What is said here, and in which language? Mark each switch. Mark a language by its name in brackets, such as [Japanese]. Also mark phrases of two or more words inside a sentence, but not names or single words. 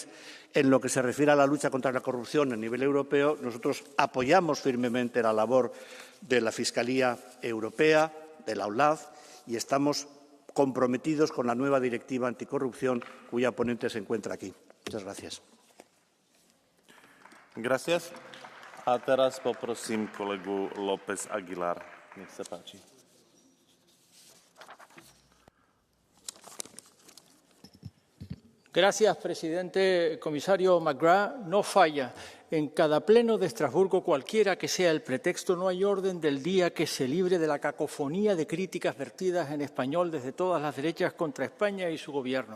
[Spanish] En lo que se refiere a la lucha contra la corrupción a nivel europeo, nosotros apoyamos firmemente la labor de la Fiscalía Europea, de la OLAF, y estamos comprometidos con la nueva directiva anticorrupción, cuya ponente se encuentra aquí. Muchas gracias. [Slovak] Gracias. A teraz poprosím kolegu López Aguilar. Nech sa páči. [Spanish] Gracias, presidente. Comisario McGrath, no falla. En cada pleno de Estrasburgo, cualquiera que sea el pretexto, no hay orden del día que se libre de la cacofonía de críticas vertidas en español desde todas las derechas contra España y su gobierno.